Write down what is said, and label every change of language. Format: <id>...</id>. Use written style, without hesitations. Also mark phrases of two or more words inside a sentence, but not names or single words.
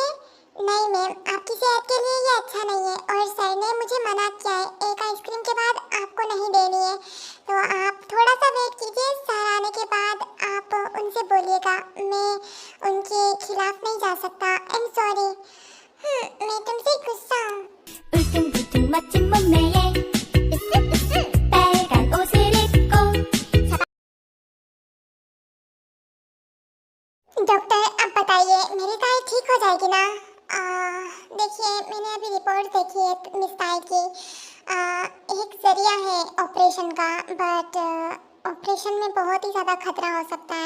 <hi>नहीं मैम, आपकी सेहत के लिए ये अच्छा नहीं है और सर ने मुझे मना किया है, एक आइसक्रीम के बाद आपको नहीं देनी है। तो आप थोड़ा सा वेट कीजिए, सर आने के बाद आप उनसे बोलिएगा। मैं उनके खिलाफ नहीं जा सकता,</hi> <en>I am sorry.</en> <hi>मैं तुमसे गुस्सा हूँ।</hi> <ko>울퉁불퉁 멋진 몸매에 빨간 옷을 입고</ko> <hi>डॉक्टर अब बताइए मेरी ताई ठीक हो जाएगी ना? देखिए मैंने अभी रिपोर्ट देखी है मिस ताई की। एक जरिया है ऑपरेशन का, बट ऑपरेशन में बहुत ही ज़्यादा खतरा हो सकता है।</hi>